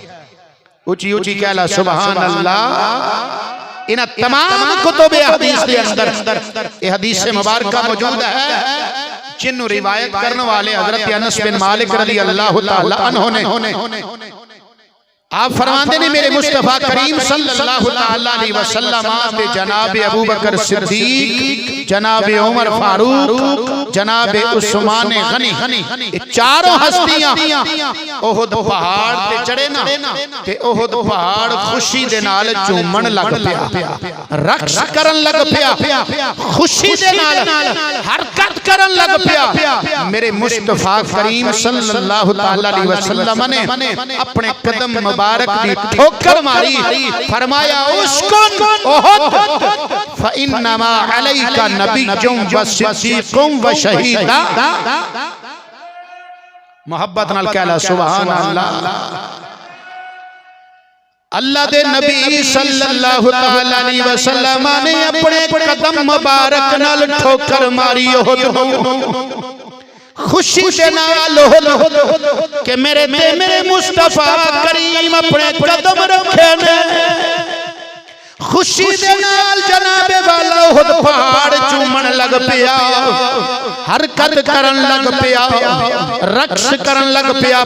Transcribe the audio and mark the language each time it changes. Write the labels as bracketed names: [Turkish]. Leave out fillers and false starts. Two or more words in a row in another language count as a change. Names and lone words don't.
[Punjabi] اونچی اونچی کہلا [Arabic] سبحان الله. [Urdu] ان تمام کتب حدیث کے اندر یہ حدیث مبارکہ موجود ہے جنہوں روایت کرنے والے حضرت انس [Punjabi] بن مالک [Arabic] رضي الله تعالى عنه [Punjabi] نے آپ فرماتے نے میرے مصطفی کریم [Arabic] صلى الله عليه وسلم [Punjabi] پے جناب ابو بکر صدیق، جناب عمر فاروق، جناب عثمان غنی چاروں ہستیاں احد پہاڑ پے چڑھے نا تے احد پہاڑ خوشی دے نال جھومن لگ پیا، رقص کرن لگ پیا، خوشی دے نال حرکت کرن لگ پیا. میرے مصطفی کریم [Arabic] صلى الله عليه وسلم [Punjabi] نے اپنے قدم مبارک دی ٹھوکر ماری، فرمایا [Arabic] اسكن أحد فإنما عليك نبي و صديق و شهيدا. [Punjabi] محبت نال کہلا [Arabic] سبحان الله. [Punjabi] اللہ دے نبی [Arabic] صلى الله عليه وسلم [Punjabi] نے اپنے قدم مبارک نال ٹھوکر ماری احد خوشی دے نال کہ میرے مصطفی کریم اپنے قدم رکھے نے. خوشی دے نال جنابے والا احد پہاڑ چومن لگ پیا، حرکت کرن لگ پیا، رقص کرن لگ پیا.